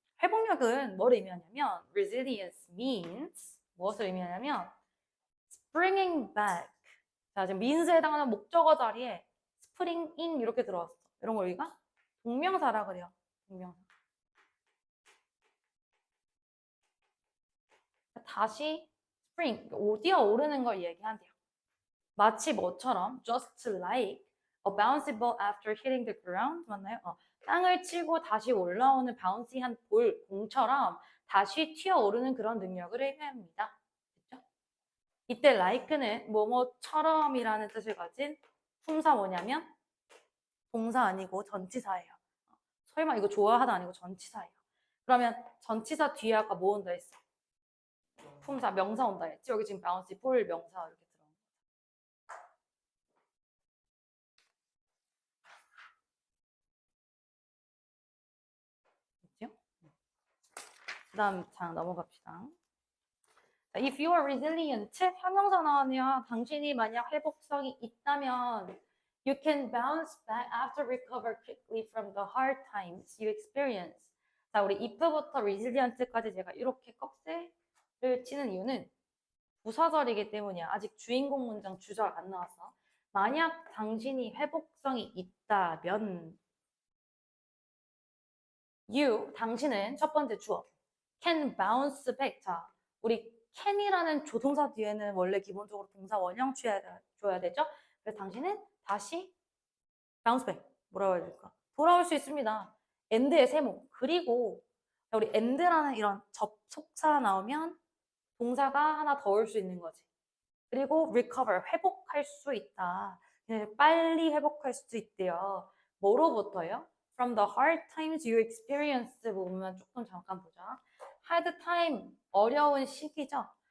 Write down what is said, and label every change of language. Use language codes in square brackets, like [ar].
[ko] 회복력은 뭘 의미하냐면 [en] resilience means [ko] 무엇을 의미하냐면 [en] springing back. [ko] 자, 지금 means에 해당하는 목적어 자리에 springing 이렇게 들어왔어. 이런 걸 우리가 동명사라 그래요. 동명사. 다시 spring, 뛰어오르는 걸 얘기한대요. 마치 뭐처럼 [en] just like a bouncy ball after hitting the ground [ko] 맞나요? 땅을 치고 다시 올라오는 바운시한 볼, 공처럼 다시 튀어오르는 그런 능력을 의미합니다. 그렇죠? 이때 like는 뭐뭐처럼이라는 뜻을 가진 품사 뭐냐면 동사 아니고 전치사예요. 설마 이거 좋아하다 아니고 전치사예요. 그러면 전치사 뒤에 아까 뭐 온다 했어? 품사, 명사 온다 했지? 여기 지금 bouncy 볼 명사 이렇게 들어온 거. 있죠? 그 다음 장 넘어갑시다. [en] If you are resilient, [ko] 형용사 나왔네요. 당신이 만약 회복성이 있다면 [en] you can bounce back after recover quickly from the hard times you experience. [ko] 자, 우리 if부터 resilient까지 제가 이렇게 꺽쇠를 치는 이유는 부사절이기 때문이야. 아직 주인공 문장 주절 안 나왔어. 만약 당신이 회복성이 있다면 you, 당신은 첫 번째 주어 [en] can bounce back. [ko] 자, 우리 can이라는 조동사 뒤에는 원래 기본적으로 동사 원형 줘야 되죠? 그래서 당신은 다시 [en] bounce back. [ko] 뭐라고 해야 될까? 돌아올 수 있습니다. end의 세모. 그리고 우리 end라는 이런 접속사 나오면 동사가 하나 더 올 수 있는 거지. 그리고 recover, 회복할 수 있다. 빨리 회복할 수 있대요. 뭐로부터요? [en] From the hard times you experience [ko] 보면 조금 잠깐 보자. hard time, 어려운 시기죠.